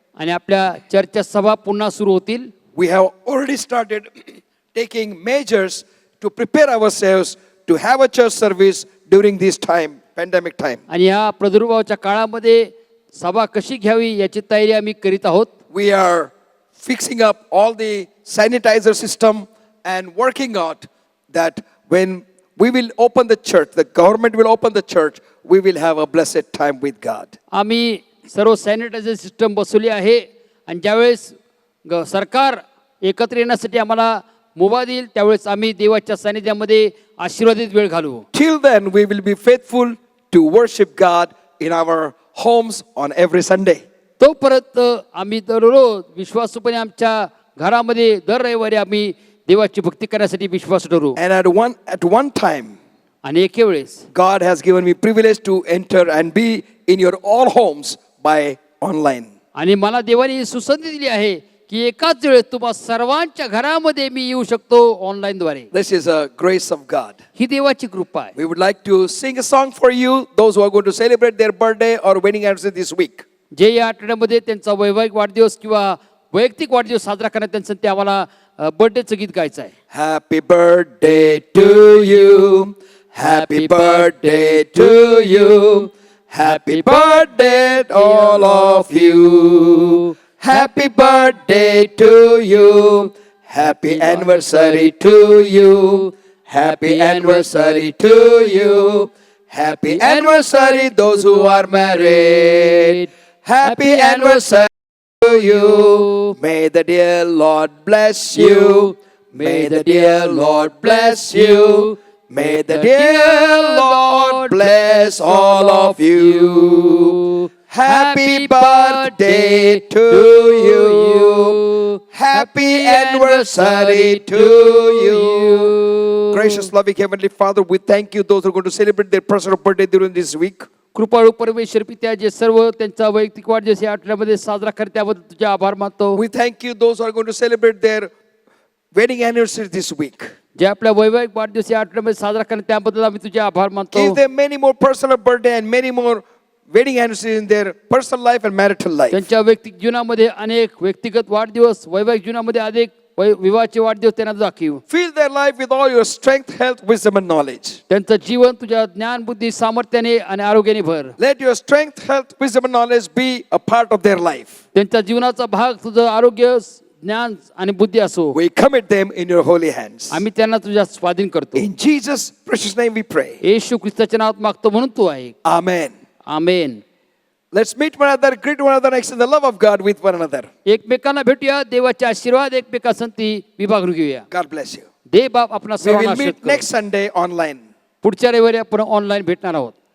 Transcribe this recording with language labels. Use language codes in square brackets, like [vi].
[mr] आणि आपल्या चर्चच्या सभा पुन्हा सुरू होतील. [en] We have already started taking measures to prepare ourselves to have a church service during this time, pandemic time. [mr] आणि ह्या प्रादुर्भावाच्या काळामध्ये सभा कशी घ्यावी याची तयारी आम्ही करीत आहोत. [en] We are fixing up all the sanitizer system and working out that when we will open the church, the government will open the church, we will have a blessed time with God. [mr] आम्ही सर्व sanitiser system बसवली आहे आणि ज्यावेळेस सरकार एकत्र येण्यासाठी आम्हाला मुभा देईल त्यावेळेस आम्ही देवाच्या सानिध्यामध्ये आशीर्वादित वेळ घालू. [en] Till then, we will be faithful to worship God in our homes on every Sunday. [mr] तोपर्यंत आम्ही दररोज विश्वासूपणे आमच्या घरामध्ये दर रविवारी आम्ही देवाची भक्ती करण्यासाठी विश्वास ठरवू. [en] And at one time, [mr] आणि एके वेळेस [en] God has given me privilege to enter and be in your all homes by online. [mr] आणि मला देवाने सुसंधी दिली आहे की एकाच वेळेस तुम्हा सर्वांच्या घरामध्ये मी येऊ शकतो ऑनलाईनद्वारे. [en] This is a grace of God. [mr] ही देवाची कृपा आहे. [en] We would like to sing a song for you, those who are going to celebrate their birthday or wedding anniversary this week. [mr] जे या आठवड्यामध्ये त्यांचा वैवाहिक वाढदिवस किंवा वैयक्तिक वाढदिवस साजरा करण्यात त्यांचं ते आम्हाला बर्थडेचं गीत गायचं आहे. [en] Happy birthday to you. Happy birthday to you. Happy birthday all of you. Happy birthday to you. Happy anniversary to you. Happy anniversary to you. Happy anniversary those who are married. Happy anniversary to you. May the dear Lord bless you. May the dear Lord bless you. May the dear Lord bless all of you. Happy birthday to you. Happy anniversary to you. Gracious, loving Heavenly Father, we thank you those who are going to celebrate their personal birthday during this week. [mr] कृपाळू परमेश्वर पित्या जे सर्व त्यांचा वैयक्तिक वाढदिवस या आठवड्यामध्ये साजरा करतात त्याबद्दल तुझे आभार मानतो. [en] We thank you those who are going to celebrate their wedding anniversary this week. [mr] जे आपल्या वैवाहिक वाढदिवस या आठवड्यामध्ये साजरा करतात त्याबद्दल आम्ही तुझे आभार मानतो. [en] Give them many more personal birthday and many more wedding anniversaries in their personal life and marital life. [mr] त्यांच्या वैयक्तिक जीवनामध्ये अनेक व्यक्तिगत वाढदिवस वैवाहिक जीवनामध्ये अनेक विवाहाचे वाढदिवस त्यांना दाखव. [en] Fill their life with all your strength, health, wisdom and knowledge. [mr] त्यांचं जीवन तुझ्या ज्ञान बुद्धी सामर्थ्याने आणि आरोग्याने भर. [en] Let your strength, health, wisdom and knowledge be a part of their life. [mr] त्यांच्या जीवनाचा भाग तुझं आरोग्य ज्ञान आणि बुद्धी असो. [en] We commit them in your holy hands. [mr] आम्ही त्यांना तुझ्या स्वाधीन करतो. [en] In Jesus' precious name we pray. [mr] येशू ख्रिस्ताच्या नावात मागतो म्हणून तू आहे. [en] Amen. [mr] Amen. [en] Let's meet one another, greet one another, extend the love of God with one another. [mr] एकमेकांना भेटूया देवाचे आशीर्वाद एकमेकांसाठी विभागून घेऊया. [en] God bless you. [mr] देव बाप आपला [en] We [mr] सर्वांना [en] will [mr] आशीर्वाद [en] meet [mr] करो. [en] next Sunday online. [mr] पुढच्या रविवारी आपण ऑनलाईन भेटणार आहोत.